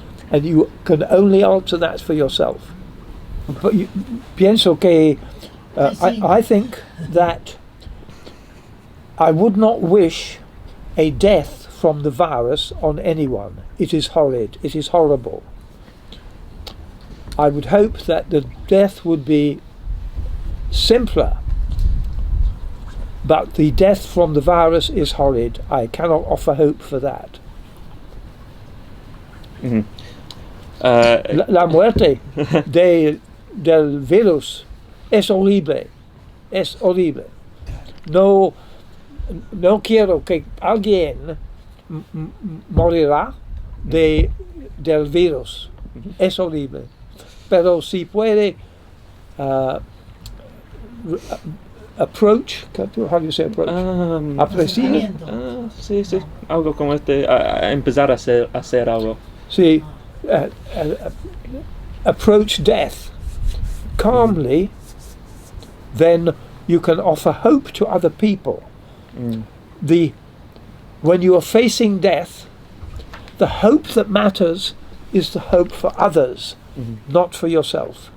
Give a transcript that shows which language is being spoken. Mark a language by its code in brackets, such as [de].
[en] and you can only answer that for yourself. But [es] pienso que [en] I think that I would not wish a death from the virus on anyone. It is horrid. It is horrible. I would hope that the death would be simpler. But the death from the virus is horrid. I cannot offer hope for that. Mm-hmm. [es] La muerte del virus es horrible. Es horrible. No quiero que alguien morirá del virus. Es horrible. Pero si puede [en] approach, how do you say approach? [es] Apreciar. Sí. Algo como empezar a hacer algo. [en] See, approach death calmly, then you can offer hope to other people. When you are facing death, the hope that matters is the hope for others, not for yourself.